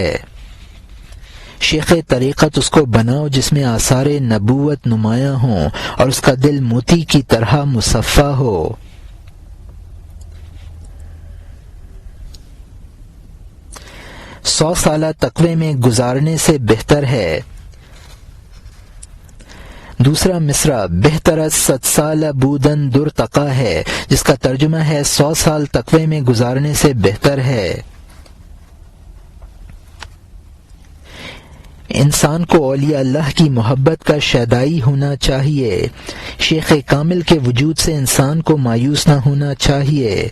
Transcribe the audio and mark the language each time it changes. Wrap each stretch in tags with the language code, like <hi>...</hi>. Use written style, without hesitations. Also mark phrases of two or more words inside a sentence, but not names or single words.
<ur>شیخ طریقت اس کو بناؤ جس میں آثار نبوت نمایاں ہوں اور اس کا دل موتی کی طرح مصفا ہو۔ 100 سالہ تقوی میں گزارنے سے بہتر ہے۔ دوسرا مصرع</ur> <fa>بہتر از 100 سال بودن در تقا</fa> <ur>ہے، جس کا ترجمہ ہے 100 سال تقوی میں گزارنے سے بہتر ہے۔ انسان کو اولیاء اللہ کی محبت کا شیدائی ہونا چاہیے۔ شیخ کامل کے وجود سے انسان کو مایوس نہ ہونا چاہیے۔</ur>